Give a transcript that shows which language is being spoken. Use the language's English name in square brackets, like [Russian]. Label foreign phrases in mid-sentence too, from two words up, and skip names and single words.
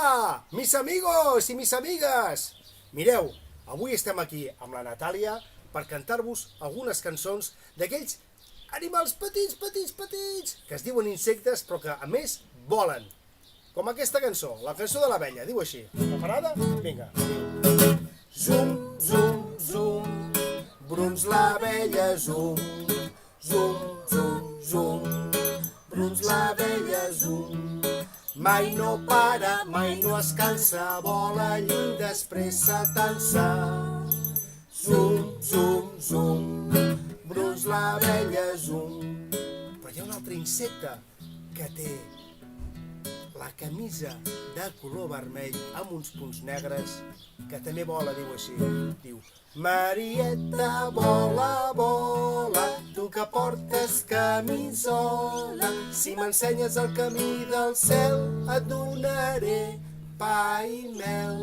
[Spanish] Hola, mis amigos [Catalan] i mis amigues! Mireu, avui estem aquí amb la Natàlia per cantar-vos algunes cançons d'aquells animals petits, petits, petits, que es diuen insectes però que a més volen. Com aquesta cançó, la cançó de l'abella, diu així. Preparada? Vinga. Zum, zum, zum, bruns l'abella, zum, zum, zum, zum, bruns l'abella, zum. Mai no para, mai no es cansa, vola lluny, després s'atansa. Zum, zum, zum, bruns l'abella, zum. Però hi ha un altre insecte que té la camisa de color vermell amb uns punts negres, que també vola, diu així. Diu: Marieta, vola, vola, tu que portes camisola, si m'ensenyes el camí del cel et donaré pa i mel.